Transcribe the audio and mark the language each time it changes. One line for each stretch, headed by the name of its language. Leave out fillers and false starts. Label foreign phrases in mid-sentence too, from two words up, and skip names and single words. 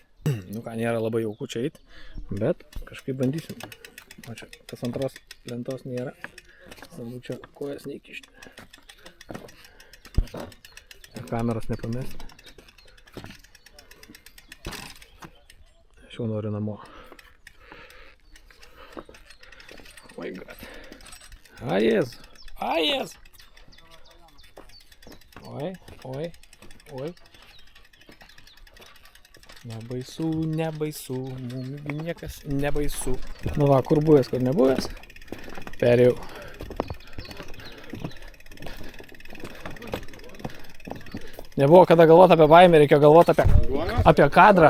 Lithuanian: Nu ką, nėra labai jauku čia eiti, bet kažkaip bandysim. O čia tas antros lentos nėra. Svarbu čia kojas neįkišti. Ir kameros nepamesti. Aš jau noriu namo.
English: Oh my god.
Lithuanian: A Jėzu. A Jėzu. Oi, oi, oi. Nebaisu, nebaisu, mums niekas nebaisu. Nu va, kur buvęs, kur nebuvęs. Perėjau. Nebuvo kada galvoti apie baimę, reikėjo galvoti apie kadrą.